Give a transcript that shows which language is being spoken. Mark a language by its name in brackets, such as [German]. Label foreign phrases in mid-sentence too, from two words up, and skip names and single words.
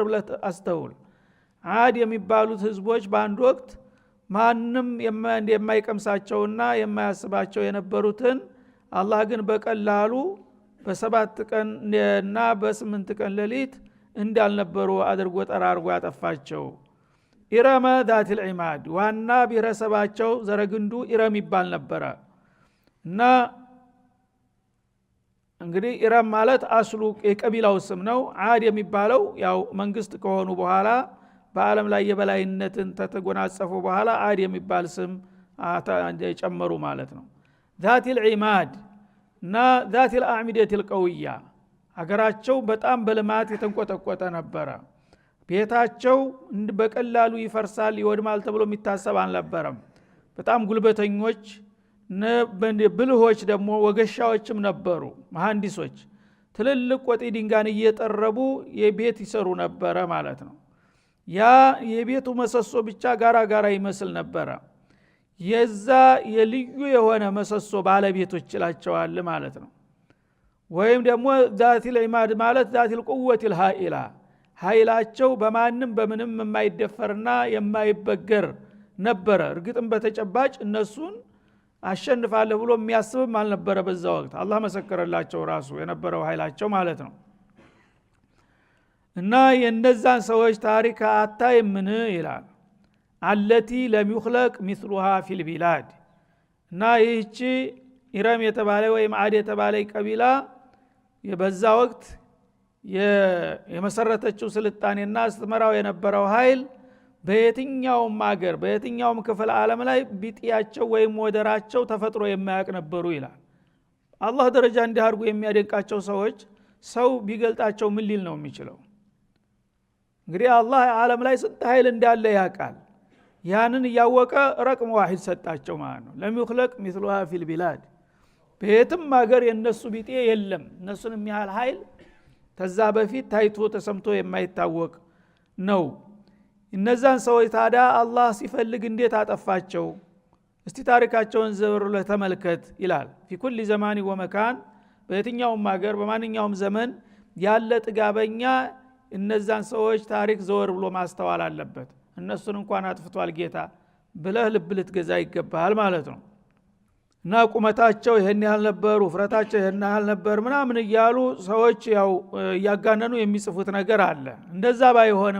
[Amharic] ብለህ አስተውል። አድ የሚባሉት ህዝቦች በአንድ ወቅት ማንም የማይቀምሳቸውና የማያስባቸው የነበሩትን አላህ ግን በቀላሉ በ7 ቀን እና በ8 ቀን ሌሊት እንዳልነበሩ አድርጎ ጠራርጎ ያጠፋቸው። ኢረመ [Arabic] ذات العماد [Amharic] ዋና ብሔረሰባቸው ዘረግንዱ ኢረም ይባል ነበር እና እንግዲህ ኢረም ማለት አስሉ የቀቢላው ስም ነው። አድ የሚባለው ያው መንግስት ከሆኑ በኋላ በአለም ላይ የበላይነትን ተተጎናጸፉ በኋላ አድ የሚባል ስም ጨመሩ ማለት ነው። ذات العماد እና [Arabic] ذات الأعمدة القوية [Amharic] አገራቸው በጣም በልማት የተንቆጠቆጠ ነበር። ቤታቸው በቀላሉ ይፈርሳል ይወድማል ተብሎ የሚታሰብ አልነበረም። በጣም ጉልበተኞች ብልሆች ደግሞ ወገሻዎችም ነበሩ። መሐንዲሶች ትልልቅ ወጤ ድንጋን እየጠረቡ የቤት ይሰሩ ነበር ማለት ነው። ያ የቤቱ መሰሶ ብቻ ጋራ ይመስል ነበር። የዛ የልዩ የሆነ መሰሶ ባለቤቶች ይላቸዋል ማለት ነው። ወይም ደግሞ [Arabic] ذات العماد [Amharic] ማለት [Arabic] ذات القوة الهائلة [Amharic] ኃይላቸው በማንም በምንም የማይደፈርና የማይበገር ነበር። እርግጥም በተጨባጭ እነሱን አሸንፋለሁ ብሎ የሚያስብም አልነበረ በዛ ወቅት። አላህ መሰከረላቸው ራሱ የነበረው ኃይላቸው ማለት ነው። እና የነዛን ሰዎች ታሪክ አታይምን ይላል። [Arabic] التي لم يخلق مثلها في البلاد [Amharic] እና ይህች ኢረም የተባለ ወይም አድ የተባለ ቀቢላ የበዛ ወቅት የመሰረተችው ስልጣኔና አስተመራው የነበረው ኃይል በየትኛውም ሀገር በየትኛውም ክፍል ዓለም ላይ ቢጥያቸው ወይም ወደራቸው ተፈጥሮ የማያውቅ ነበሩ ይላል። አላህ ደረጃ እንዲያርጉ የሚያደንቃቸው ሰዎች ሰው ቢገልጣቸው ምን ሊል ነው የሚችለው? እንግዲህ አላህ ዓለም ላይ ስንት ኃይል እንዳለ ያውቃል። ያንን ያወቀ [Arabic] رقم واحد [Amharic] ሰጣቸው ማለት ነው። [Arabic] لم يخلق مثلها في البلاد [Amharic] በየትም ሀገር የነሱ ቢጤ የለም። እነሱን የሚያህል ኃይል ተዛ በፊት ታይቶ ተሰምቶ የማይታወቅ ነው። እነዛን ሰዎች ታዲያ አላህ ሲፈልግ እንዴት አጠፋቸው? እስቲ ታሪካቸውን ዘብር ለተመልከት ይላል። [Arabic] في كل زمان ومكان [Amharic] በየትኛውም ሀገር በማንኛውም ዘመን ያለ ጥጋበኛ እነዛን ሰዎች ታሪክ ዘወር ብሎ ማስተዋል አለበት። እነሱን እንኳን አጥፍቷል ጌታ ብለህ ልብ ልትገዛ ይገባል ማለት ነው። እና ቁመታቸው ይሄን ያህል ነበር፣ ውፍረታቸው ይሄን ያህል ነበር ምናምን እያሉ ሰዎች ያው ያጋነኑ የሚጽፉት ነገር አለ። እንደዛ ባይሆንም